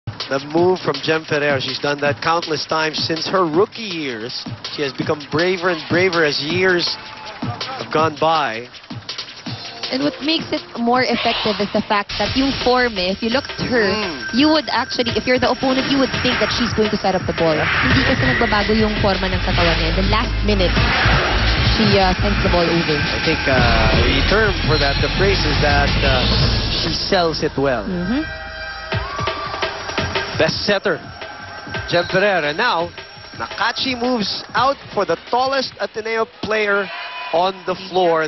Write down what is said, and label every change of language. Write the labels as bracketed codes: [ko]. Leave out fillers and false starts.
[en] The move from Jem Ferrer, she's done that countless times since her rookie years. She has become braver and braver as years have gone by. And what makes it more effective is the fact that yung form, if you look at her, you would actually, if you're the opponent, you would think that she's going to set up the ball. [tl] Hindi kasi nagbabago yung forma ng katawan niya. [en] The last minute, she sends the ball over. I think the term for that, the phrase is that she sells it well. Best setter, Jem Ferrer. And now, Nakachi moves out for the tallest Ateneo player on the floor.